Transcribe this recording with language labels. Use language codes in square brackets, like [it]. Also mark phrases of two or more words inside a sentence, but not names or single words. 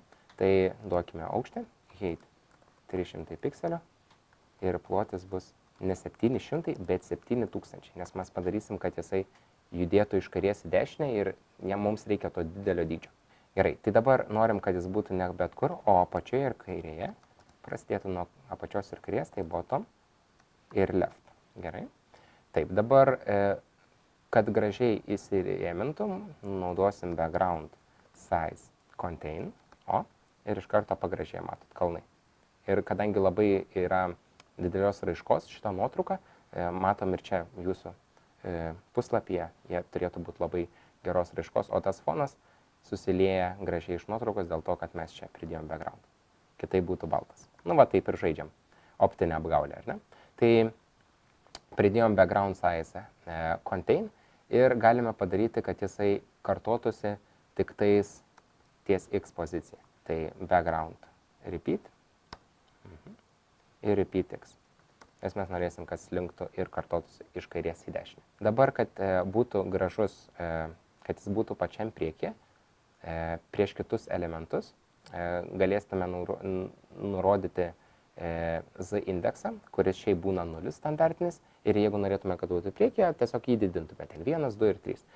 [lt] Tai duokime aukštį, height 300 pikselio ir plotis bus ne 700, bet 7000, nes mes padarysim, kad jisai judėtų iš kairės į dešinę ir mums reikia to didelio dydžio. Gerai, tai dabar norim, kad jis būtų ne bet kur, o apačioje ir kairėje. Prasidėtų nuo apačios ir kairės, tai bottom ir left. Gerai. Taip, dabar, kad gražiai įsirėmintum, naudosim [en] background size contain, [lt] ir iš karto pagražėja, matot, kalnai. Ir kadangi labai yra didelios raiškos šitą nuotrauką, matom ir čia jūsų puslapyje, jie turėtų būti labai geros raiškos, o tas fonas susilieja gražiai iš nuotraukos dėl to, kad mes čia pridėjom background. Kitai būtų baltas. Nu va, taip ir žaidžiam. Optinę apgaulę, ar ne? Tai pridėjom [en] background size contain [lt] ir galime padaryti, kad jisai kartotųsi tik tais ties X pozicija. Tai [en] background repeat [lt] ir [en] repeat X. [lt] Nes mes norėsim, kad slinktų ir kartotųsi iš kairės į dešinę. Dabar, kad būtų gražus, kad jis būtų pačiam priekyje, prieš kitus elementus, galėsime nurodyti Z indeksą, kuris šiaip būna 0 standartinis, ir jeigu norėtume, kad būtų priekyje, tiesiog jį didintume ten 1, 2 ir 3.